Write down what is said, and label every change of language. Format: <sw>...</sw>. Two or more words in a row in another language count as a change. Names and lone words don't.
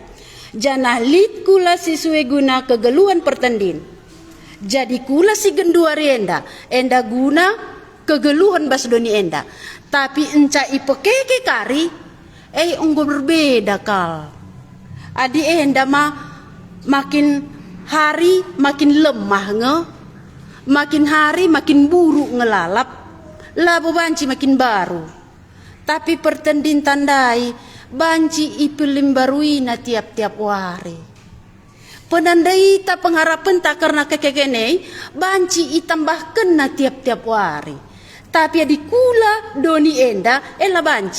<btx>Janah lit kula si sue guna kegeluhan pertendin. Jadi kula si genduari enda guna kegeluhan bas doni enda. Tapi enca ipekeke kari unggo berbeda kal. Adi enda</btx> <id>makin hari makin lemah makin hari makin buruk</id> <btx>ngelalap. Labo banci makin baru. Tapi pertendin tandai banci ipilim baruina tiap-tiap wari. Penandai ta pengharapan tak karena kekekene banci itambahkan na tiap-tiap wari. Tapi adi kula doni enda la banci.</btx>